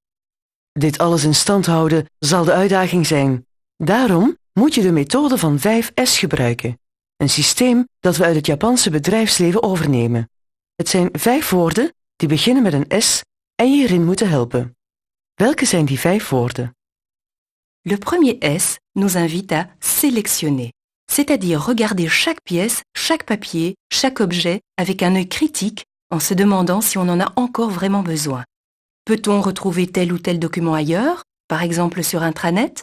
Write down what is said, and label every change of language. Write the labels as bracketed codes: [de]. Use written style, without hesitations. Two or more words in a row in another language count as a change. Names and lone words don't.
[nl] Dit alles in stand houden zal de uitdaging zijn. Daarom moet je de methode van 5S gebruiken. Een systeem dat we uit het Japanse bedrijfsleven overnemen. Het zijn 5 woorden die beginnen met een S en je hierin moeten helpen. Welke zijn die 5 woorden? [fr] Le premier S nous invite à sélectionner, c'est-à-dire regarder chaque pièce, chaque papier, chaque objet avec un œil critique en se demandant si on en a encore vraiment besoin. Peut-on retrouver tel ou tel document ailleurs, par exemple sur intranet?